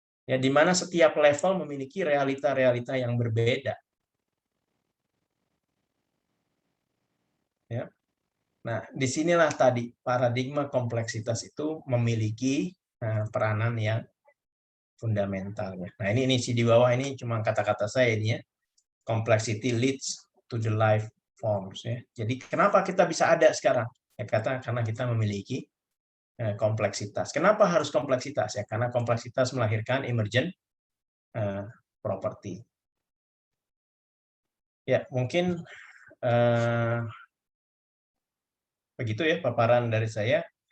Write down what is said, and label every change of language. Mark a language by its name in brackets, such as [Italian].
[Indonesian] Ya, di mana setiap level memiliki realita-realita yang berbeda. Ya. Nah, disinilah tadi paradigma kompleksitas itu memiliki peranan yang fundamentalnya. Nah, ini di bawah ini cuma kata-kata saya ini ya. [English] Complexity leads to the life forms ya. [Indonesian] Jadi kenapa kita bisa ada sekarang? Ya karena kita memiliki kompleksitas. Kenapa harus kompleksitas ya? Karena kompleksitas melahirkan emergent property. Ya, mungkin begitu ya paparan dari saya.